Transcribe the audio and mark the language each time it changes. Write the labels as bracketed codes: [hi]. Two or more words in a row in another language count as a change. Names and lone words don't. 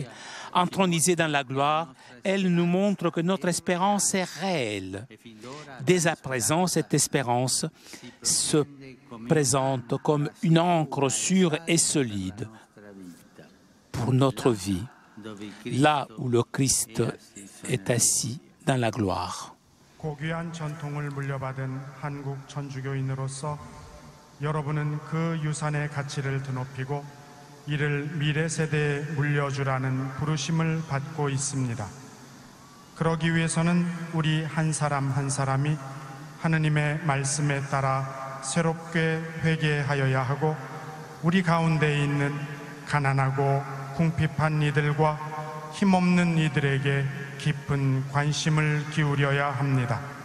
[fr] Intronisée dans la gloire, elle nous montre que notre espérance est réelle. Dès à présent, cette espérance se présente comme une encre sûre et solide pour notre vie, là où le Christ est assis dans la gloire. [ko] 고귀한 전통을 물려받은 한국 천주교인으로서 여러분은 그 유산의 가치를 드높이고 이를 미래 세대에 물려주라는 부르심을 받고 있습니다. 그러기 위해서는 우리 한 사람 한 사람이 하느님의 말씀에 따라 새롭게 회개하여야 하고 우리 가운데 있는 가난하고 궁핍한 이들과 힘없는 이들에게 깊은 관심을 기울여야 합니다.